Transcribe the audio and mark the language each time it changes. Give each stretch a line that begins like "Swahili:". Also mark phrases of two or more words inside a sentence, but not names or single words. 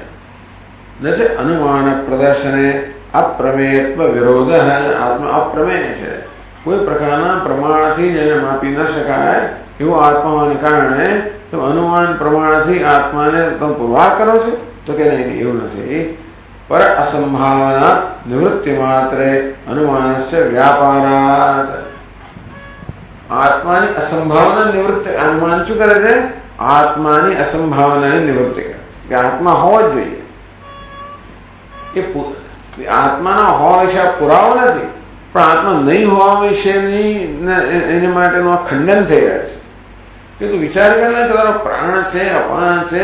Sanskrit: नथी अनुमान प्रदर्शने अप्रमेयत्व विरोध.
Gujarati: આત્મા અપ્રમેય છે, કોઈ પ્રકારના પ્રમાણથી જેને માપી ન શકાય એવું આત્મા હોવાને કારણે અનુમાન પ્રમાણથી આત્માને તમે પુરવાર કરો છો તો કે નહીં, એવું નથી.
Sanskrit: पर असंभावना निवृत्ति मात्रे अनुमानस्य व्यापारात् आत्मानी असंभावना निवृत्ति अनुमान
Gujarati: શું કરે છે? આત્માની અસંભાવનાની નિવૃત્તિ કરે કે આત્મા હોવો જ જોઈએ. એ આત્માના હોવા વિશે પુરાવો નથી, પણ આત્મા નહીં હોવા વિશેની એને માટેનું આ ખંડન થઈ રહ્યા છે કે તું વિચાર કરે કે તારો પ્રાણ છે, અપાન છે.